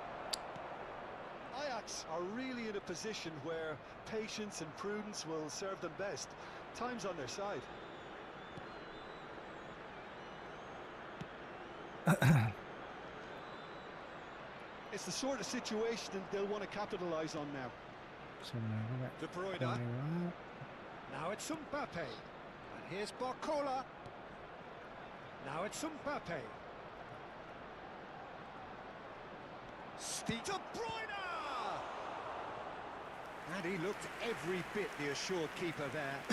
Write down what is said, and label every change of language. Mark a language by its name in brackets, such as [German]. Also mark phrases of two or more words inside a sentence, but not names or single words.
[English] Ajax are really in a position where patience and prudence will serve them best. Time's on their side. It's the sort of situation that they'll want to capitalise on now. [Vietnamese] Xem nào các bạn. De Bruyne. Con này quá. [English] Now it's Mbappe. And here's Barcola. Now it's Mbappe. De Bruyne! And he looked every bit the assured keeper there.